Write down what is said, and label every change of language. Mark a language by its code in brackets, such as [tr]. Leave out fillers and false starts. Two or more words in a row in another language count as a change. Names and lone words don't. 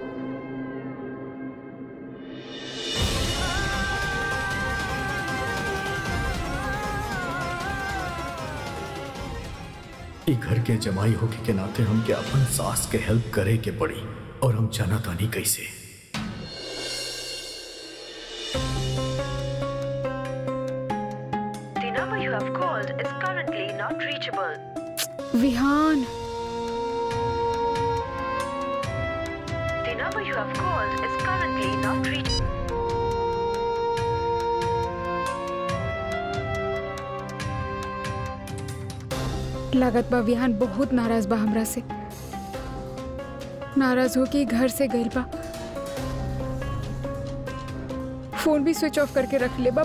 [bho] ई घर के जमाई होके के नाते हम के अपन सास के हेल्प करे के पड़ी, और हम जाना तानी कैसे। [en] The number you have called is currently not reachable. [bho] विहान, [en] The number you have called is currently not reachable. [bho] लागत बा विहान बहुत नाराज बा हमरा से। नाराज होके घर से गइल बा, फोन भी [en] switch off [bho] करके रख ले बा।